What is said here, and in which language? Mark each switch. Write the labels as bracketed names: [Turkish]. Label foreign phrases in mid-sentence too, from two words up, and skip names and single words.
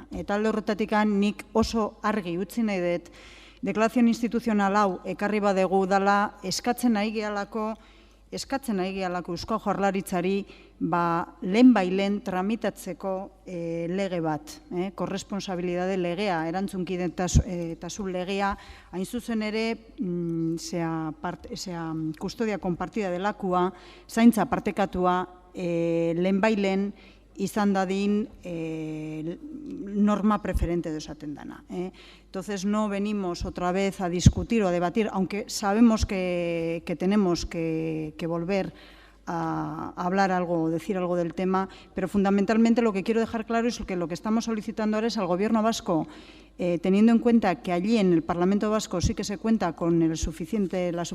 [Basque] Eta alde horretatik nik oso argi utzi nahi dut, deklarazion instituzional hau ekarri badegu dala eskatzen nahi gehalako Eusko Jaurlaritzari lehen tramitatzeko lege bat, korresponsabilidade legea, erantzunkidetasun legea, hain zuzen ere, kustodia konpartida delakua, zaintza partekatua, lehen izan dadin [Spanish] norma preferente [Basque] de esaten dana. [Spanish] Entonces no venimos otra vez a discutir o a debatir, aunque sabemos que tenemos que volver a hablar algo o decir algo del tema, pero fundamentalmente lo que quiero dejar claro es que lo que estamos solicitando ahora es al Gobierno vasco, teniendo en cuenta que allí en el Parlamento vasco sí que se cuenta con el suficiente